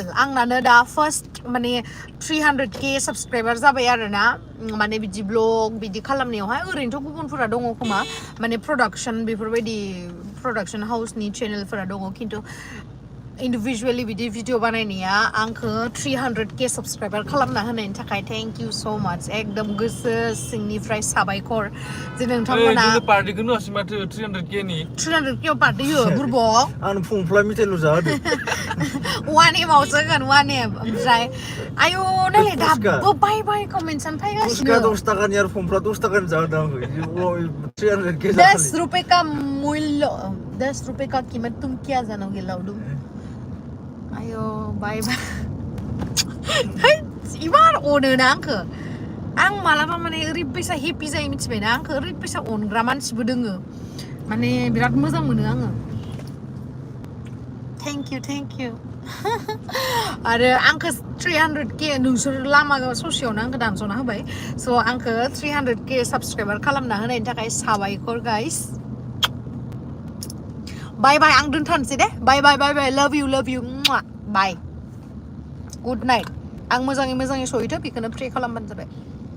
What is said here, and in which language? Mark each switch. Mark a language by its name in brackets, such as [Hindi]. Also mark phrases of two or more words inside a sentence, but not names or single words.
[Bodo] आंनानो दा फार्स्ट माने 300k साबस्क्राइबार जाबाय आरोना माने बिदि ब्लग बिदि खालामनायावहाय ओरैनोथ' गुबुनफोरा दङ खोमा माने बेफोरबायदि प्रडाक्शन हाउसनि चेनेलफोरा दङ खिन्थु इन्डिभिजुवेलि बिदि भिडिअ बानायनाया आंखौ 300k साबस्क्राइबार खालामना होनायनि थाखाय [English] thank you so much [Bodo] एकदम गोसो सिंनिफ्राय साबायखर जे नोंथांमोना पार्टिखौनो होआसै माथो 300k नि 300k पार्टि हो बुरबक आं फुंफ्ला मिथाइल' जाहोदो 1M आवसो होगोन 1M ओमफ्राय आयौ नायलाय दाबो [English] bye bye [Bodo] कमेन्टस फैगासिनो 10 टाकानि आरो फुंफ्ला 10 टाकानि जाहोदो आंखौ 300k [Hindi] 10 रुपए का मूल्य 10 रुपए का कीमत तुम क्या जानोगे [Bodo] लाउडू आयो [English] bye bye [Bodo] इमान अनोना आंखो आं मालाबा माने ओरैबायसा हेपि जायो मिथिबायना आंखो ओरैबायसा अनग्रा मानसिबो दोङो माने बिराद मोजां मोनो आङो [English] thank you [Bodo] आरो आंखो 300k नोंसोर लामा ससेयावनो आंखो दानस'ना होबाय स' आंखो 300k साबस्क्राइबार खालामना होनायनि थाखाय साबायखर [English] guys bye bye [Bodo] आं दोनथानोसै दे [English] bye love you bye good night [Bodo] आं मोजाङै सहैथो बेखौनो प्रे खालामबानो जाबाय